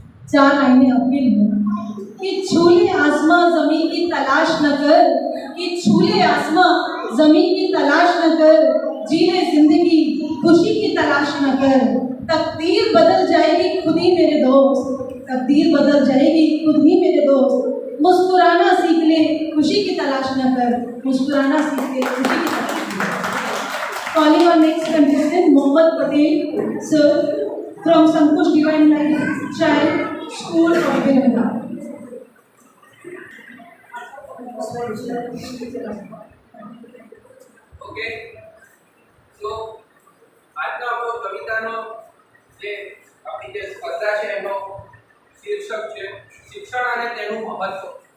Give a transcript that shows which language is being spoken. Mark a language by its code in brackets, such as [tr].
[hi] Sir 4 लाइनें appeal हैं कि छूले आसमां जमीन की तलाश न कर, कि छूले आसमां जमीन की तलाश न कर, जीने जिंदगी खुशी की तलाश न कर. तकदीर बदल जाएगी खुद ही मेरे दोस्त, तकदीर बदल जाएगी खुद ही मेरे दोस्त. मुस्कुराना सीख ले खुशी की तलाश न कर, मुस्कुराना सीख ले खुशी की तलाश न कर. [en] Calling on next contestant Mohammad Patel sir from Sankush Divine Life Child School of Viranda. [gu] Okay, તો આજનો આપણો કવિતાનો જે આપણી જે સ્પર્ધા છે એનો શીર્ષક છે શિક્ષણ અને તેનું મહત્વ.